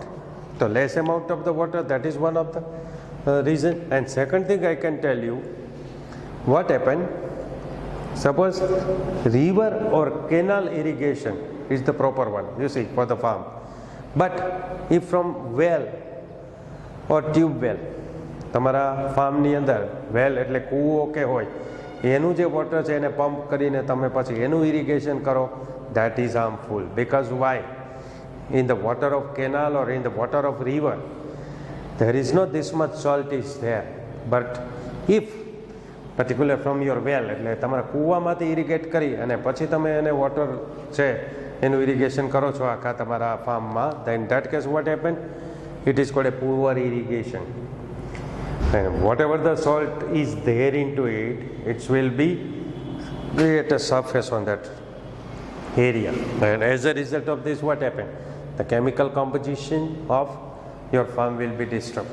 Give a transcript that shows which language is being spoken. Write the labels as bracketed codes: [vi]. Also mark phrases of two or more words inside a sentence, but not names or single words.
[en] The less amount of the water, that is one of the reason. And second thing I can tell you, what happened? Suppose river or canal irrigation is the proper one, you see, for the farm. But if from well or tube well, [gu] તમારા ફાર્મની અંદર વેલ એટલે કૂવો કે હોય, એનું જે વોટર છે એને પંપ કરીને તમે પછી એનું ઇરિગેશન કરો, [en] that is harmful. Because why? In the water of canal or in the water of river, there is not this much salt is there. But if particular from your well, [gu] એટલે તમારા કૂવામાંથી ઇરિગેટ કરી અને પછી તમે એને વોટર છે એનું ઇરિગેશન કરો છો આખા તમારા ફાર્મમાં, [en] then that case what happened? It is called a poor irrigation. And whatever the salt is there into it, it will be at a surface on that area. And as a result of this, what happened? The chemical composition of your farm will be disturbed.